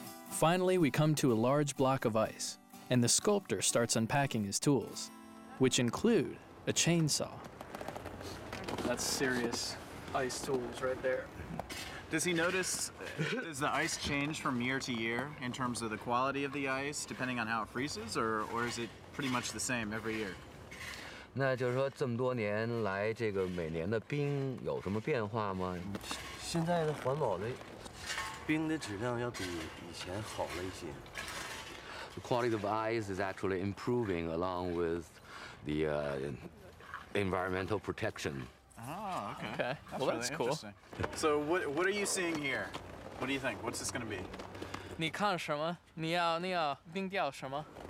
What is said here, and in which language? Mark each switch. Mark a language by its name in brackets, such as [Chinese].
[English] Finally, we come to a large block of ice, and the sculptor starts unpacking his tools, which include a chainsaw. That's serious ice tools right there. Does he notice, does the ice change from year to year in terms of the quality of the ice, depending on how it freezes, or is it pretty much the same every year? [Chinese] 那就是说，这么多年来，这个每年的冰有什么变化吗？现在的环保的冰的质量要比以前好了一些。 [English] The quality of ice is actually improving along with the environmental protection. Oh, okay. Okay. That's Well, really that's cool. interesting. So what are you seeing here? What do you think? What's this going to be? [Chinese] 你看什么？你要冰雕什么？